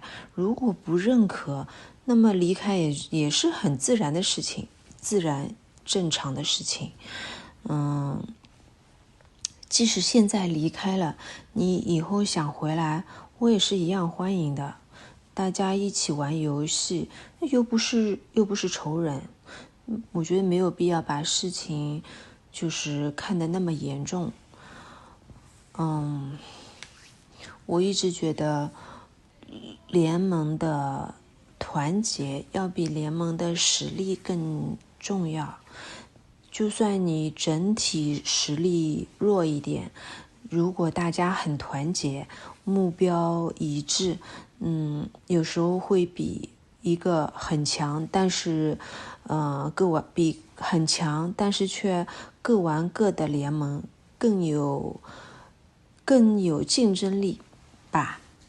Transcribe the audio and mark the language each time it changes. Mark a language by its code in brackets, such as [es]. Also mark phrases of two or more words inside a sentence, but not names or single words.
[zh] 如果不認可，那麼離開也是很自然的事情，自然正常的事情。即使現在離開了，你以後想回來，我也是一樣歡迎的。大家一起玩遊戲，又不是仇人，我覺得沒有必要把事情就是看得那麼嚴重。我一直覺得聯盟的團結要比聯盟的實力更重要。就算你整體實力弱一點，如果大家很團結，目標一致，有時候會比一個很強，但是比很強但是卻各玩各的聯盟更有競爭力吧。